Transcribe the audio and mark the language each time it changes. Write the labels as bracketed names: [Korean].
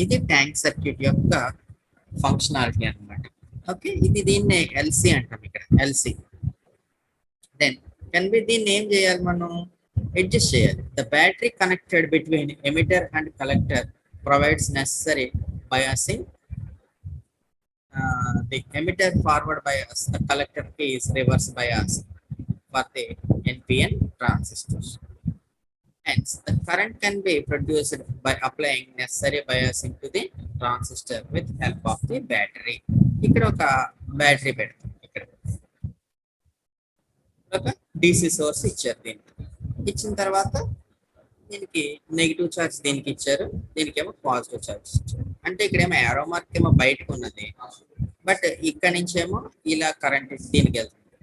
[Telugu] ఇది tank circuit యొక్క functionality అనమాట. ఓకే, ఇది దీన్ని ఎల్సి అంటాం ఇక్కడ, ఎల్సి. దెన్ కెన్ బి దీన్ని ఏం చేయాలి, మనం అడ్జస్ట్ చేయాలి. [English] The battery connected between emitter and collector provides necessary biasing. The emitter forward bias, the collector is reverse bias for the NPN transistors. Hence, the current can be produced by applying necessary biasing to the transistor with help of the battery. [Telugu] ఇక్కడ ఒక battery పెడతాం, ఇక్కడ ఒక DC source ఇచ్చారు. దీనికి ఇచ్చిన తర్వాత దీనికి నెగిటివ్ ఛార్జ్ దీనికి ఇచ్చారు, దీనికేమో పాజిటివ్ ఛార్జ్ ఇచ్చారు. అంటే ఇక్కడేమో ఏరో మార్క్ ఏమో బయటకు ఉన్నది, బట్ ఇక్కడ నుంచేమో ఇలా కరెంట్ దీనికి వెళ్తుంది.